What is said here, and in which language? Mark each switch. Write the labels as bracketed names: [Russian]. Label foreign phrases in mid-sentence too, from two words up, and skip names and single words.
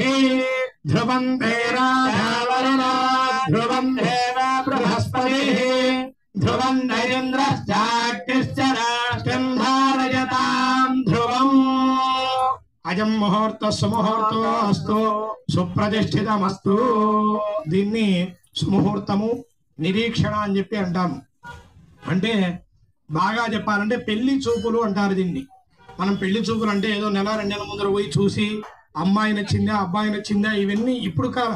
[Sanskrit] ध्रुवं ते राजावरणा ध्रुवं देव बृहस्पतिः ध्रुवं न इन्द्रश्चाग्निश्च राष्ट्रं धारयतां ध्रुवम्। अजं मुहूर्त सुमुहूर्तो अस्तु సుప్రతిష్ఠితమస్తు। [Telugu] దీన్ని సుముహూర్తము నిరీక్షణ అని చెప్పి అంటాము. అంటే బాగా చెప్పాలంటే పెళ్లి చూపులు అంటారు దీన్ని. మనం పెళ్లి చూపులు అంటే ఏదో నెల 2 నెలల ముందర పోయి చూసి అమ్మాయి నచ్చిందా అబ్బాయి నచ్చిందా ఇవన్నీ ఇప్పుడు కాలం.